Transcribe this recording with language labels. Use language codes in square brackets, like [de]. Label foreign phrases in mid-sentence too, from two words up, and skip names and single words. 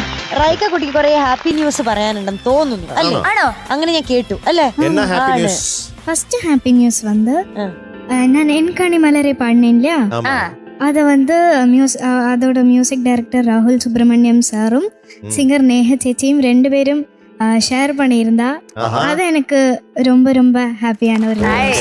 [ml] റൈക്ക കുട്ടിക്ക് കുറെ [en] happy news [ml] പറയാനുണ്ടെന്ന് തോന്നുന്നു അല്ലേ? ആണോ? അങ്ങനെ ഞാൻ കേട്ടു അല്ലേ? [en] first happy news [ta] வந்து நான் என்காணி மலரை பாடினேன் இல்லையா, அதை வந்து அதோட [en] music director [ta] ராகுல் சுப்ரமணியம் சாரும் சிங்கர் நேஹ சேச்சியும் 2 பேரும் ஷேர் பண்ணியிருந்தா. அது எனக்கு ரொம்ப ரொம்ப ஹாப்பியான ஒரு நியூஸ்.